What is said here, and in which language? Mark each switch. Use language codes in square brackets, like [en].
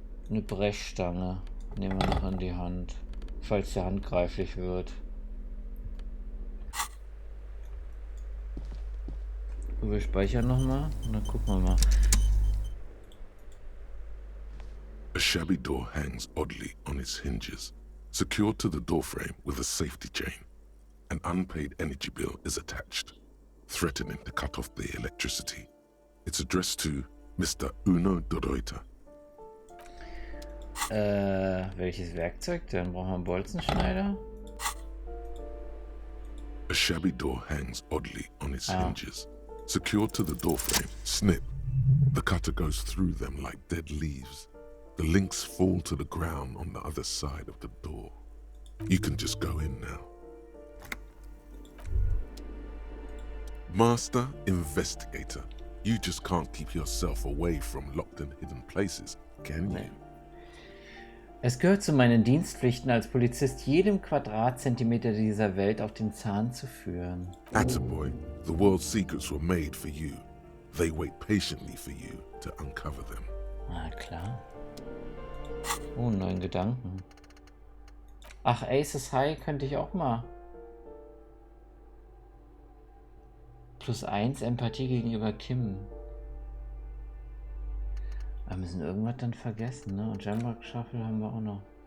[de] Eine Brechstange. Nehmen wir noch an die Hand. Falls der handgreiflich wird. Wir speichern nochmal und dann gucken wir mal. [en] A shabby door hangs oddly on its hinges, secured to the doorframe with a safety chain. An unpaid energy bill is attached, threatening to cut off the electricity. It's addressed to Mr. Uno Doreuter. [de] Welches Werkzeug denn? Brauchen wir einen Bolzenschneider? [en] A shabby door hangs oddly on its hinges, secured to the doorframe. Snip. The cutter goes through them like dead leaves. The links fall to the ground on the other side of the door. You can just go in now. Master Investigator, you just can't keep yourself away from locked and hidden places, can you? [de] Es gehört zu meinen Dienstpflichten als Polizist, jedem Quadratzentimeter dieser Welt auf den Zahn zu führen. [en] Attaboy, the world's secrets were made for you. They wait patiently for you to uncover them. [de] Ah, klar. Oh, neuen Gedanken. Ach, Aces High könnte ich auch mal. +1 Empathie gegenüber Kim. Wir müssen irgendwas dann vergessen, ne? Und Jamrock Shuffle haben wir auch noch.